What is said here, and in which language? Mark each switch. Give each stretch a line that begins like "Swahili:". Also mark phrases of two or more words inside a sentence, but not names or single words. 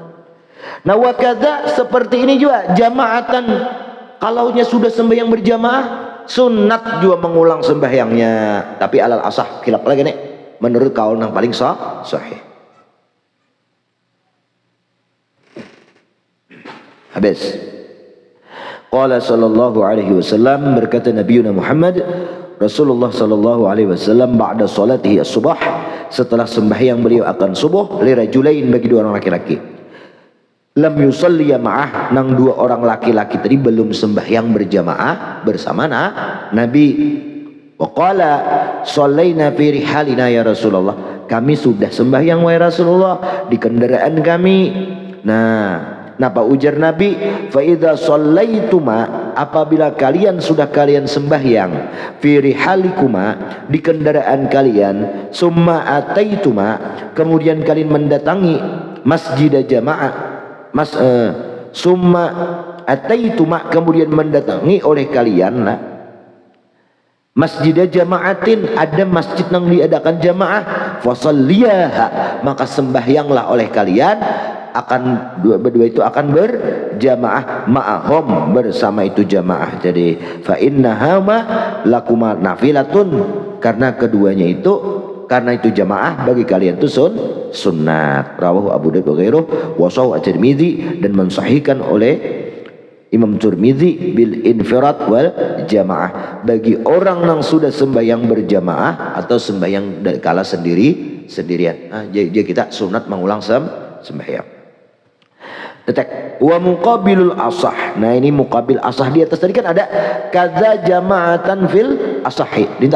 Indonesian: Nah wakada seperti ini juga jamaatan, kalaunya sudah sembahyang berjamaah sunat juga mengulang sembahyangnya, tapi
Arabic: على الأصح
Indonesian: khilaf lagi nih menurut kaul yang paling sahih.
Banjar: Habis
Arabic: قال صلى الله عليه وسلم,
Banjar: berkata Nabi Muhammad Rasulullah
Arabic: صلى الله عليه وسلم, بعد صلاته الصبح,
Banjar: setelah sembahyang beliau akan subuh, lirajulain, bagi 2 orang laki-laki,
Arabic: لم يصل معه,
Banjar: nang 2 orang laki-laki tadi belum sembahyang berjamaah bersama Nabi.
Arabic: وقال صلينا في رحالنا يا رسول الله,
Indonesian: kami sudah sembahyang wahai Rasulullah di kendaraan kami.
Banjar: Nah, napa ujar Nabi?
Arabic: فإذا صليتما,
Indonesian: apabila kalian sudah sembahyang,
Arabic: في رحالكما,
Indonesian: di kendaraan kalian,
Arabic: ثم أتيتما,
Indonesian: kemudian kalian mendatangi masjid jamaah,
Arabic: ثم أتيتما,
Indonesian: kemudian mendatangi oleh kalian lah
Arabic: مسجد جماعة,
Indonesian: ada masjid yang diadakan jamaah, fasalliyaha, maka sembahyanglah oleh kalian, akan berdua itu akan berjamaah ma'ahum, bersama itu jamaah.
Arabic: Jadi فإنها ما لكما نافلة,
Indonesian: karena keduanya itu, karena itu jamaah bagi kalian itu sunnat.
Arabic: رواه أبو داود وغيره وصحح الترمذي,
Indonesian: dan mensahihkan oleh Imam Tirmidzi
Arabic: بالانفراد والجماعة,
Indonesian: bagi orang yang sudah sembahyang berjamaah atau sembahyang kala sendirian. Nah, jadi kita sunat mengulang sembahyang. Tetek
Arabic: ومقابل الأصح.
Indonesian: Nah ini muqabil asah, di atas tadi kan ada
Arabic: كذا جماعة في الأصح
Indonesian: lintah.